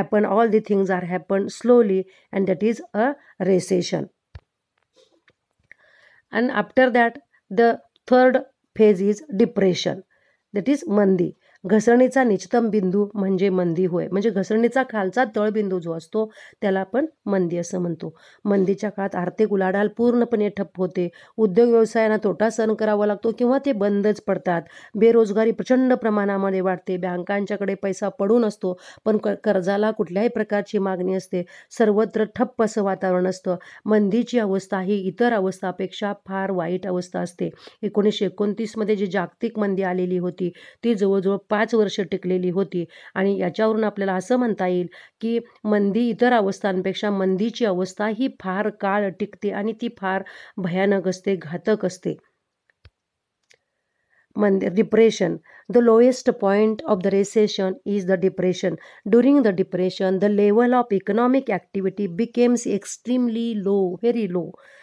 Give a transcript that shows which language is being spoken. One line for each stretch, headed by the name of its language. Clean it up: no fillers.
English: All the things are happen slowly, and that is a recession. And after that, the third phase is depression, that is मंदी.
Marathi: घसरणीचा निचतम बिंदू म्हणजे मंदी होय. म्हणजे घसरणीचा खालचा तळबिंदू जो असतो त्याला आपण मंदी असं म्हणतो. मंदीच्या काळात आर्थिक उलाढाल पूर्णपणे ठप्प होते. उद्योग व्यवसायांना तोटा सहन करावा लागतो किंवा ते बंदच पडतात. बेरोजगारी प्रचंड प्रमाणामध्ये वाढते. बँकांच्याकडे पैसा पडून असतो पण कर्जाला कुठल्याही प्रकारची मागणी असते. सर्वत्र ठप्प असं वातावरण असतं. मंदीची अवस्था ही इतर अवस्थापेक्षा फार वाईट अवस्था असते. 1929 मध्ये जी जागतिक मंदी आलेली होती ती जवळजवळ 5 वर्ष टिकलेली होती आणि याच्यावरून आपल्याला असं म्हणता येईल की मंदी इतर अवस्थांपेक्षा मंदीची अवस्था ही फार काळ टिकते आणि ती फार भयानक असते, घातक असते.
English: Depression. The lowest point of the recession is the depression. During the depression, the level of economic activity becomes extremely low, very low.